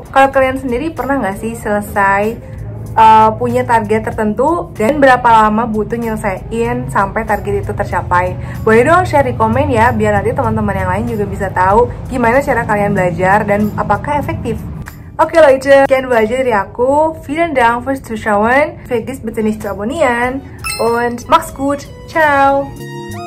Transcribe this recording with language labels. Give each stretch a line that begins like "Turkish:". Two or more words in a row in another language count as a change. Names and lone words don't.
Indonesian: Kalau kalian sendiri pernah nggak sih selesai punya target tertentu dan berapa lama butuh nyelesain sampai target itu tercapai? Boleh dong share di komen ya, biar nanti teman-teman yang lain juga bisa tahu gimana cara kalian belajar dan apakah efektif. Okay Leute, sekian belajar dari aku.
German: Vielen Dank fürs Zuschauen. Vergiss bitte nicht zu abonnieren und mach's gut. Ciao.